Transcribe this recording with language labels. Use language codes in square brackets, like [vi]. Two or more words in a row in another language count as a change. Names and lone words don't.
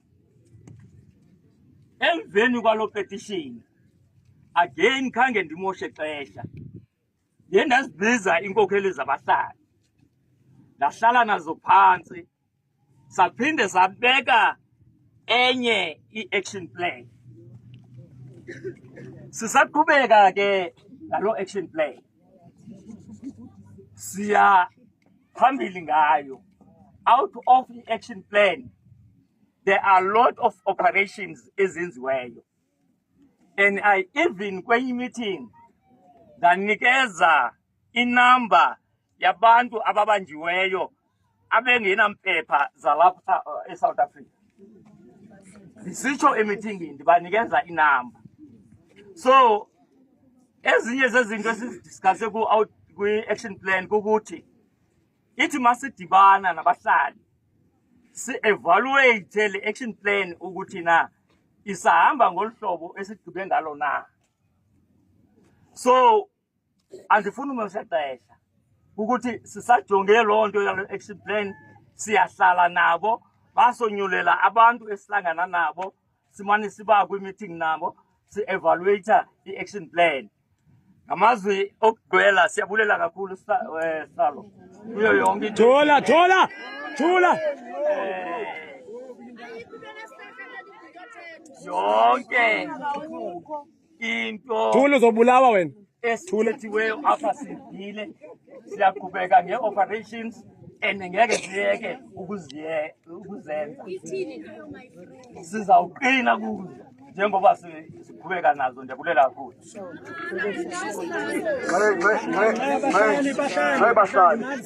[xh] Emveni kwaloo petition, again khange ndimoshe xesha, ndiye ndazibiza iinkokheli zabahlali, ndahlala nazo phantsi, saphinde sabeka enye i- [en] action plan. [xh] Sisaqhubeka ke ngaloo [en] action plan, [xh] siya phambili ngayo. [en] Out of i-action plan, there are a lot of operations ezenziweyo, and I even [xh] kwenye meeting ndanikeza inamba yabantu ababanjiweyo abengenampepha zalapha eSouth Africa. Ndisitsho emithingini ndibanikeza inamba. So ezinye zezinto esizidiskase kwi- [en] action plan [xh] kukuthi ithi masidibana nabahlali si-evaluate le [en] action plan [xh] ukuthi na isahamba ngolu hlobo esigqibe ngalo na. So andifuni umosha xesha ukuthi sisajonge loo nto yalo [en] action plan, [xh] siyahlala nabo, basonyulela abantu esihlangana nabo, simane siba kwi-meeting nabo, si-evaluate i- [en] action plan. [xh] Ngamazwi okugqwela siyabulela kakhulu Salo kuyo yonke into. [zu] Thula. [xh] Yonke into [zu] Thula uzobulawa wena. [xh] esithethiweyo apha sidile, siyaqhubeka nge-operations and ngeke siyeke ukuzenza. [zu] Sizawuqina kuzo njengoba siqhubeka nazo. [xh] Ndiyabulela kakhulu. Bahlali.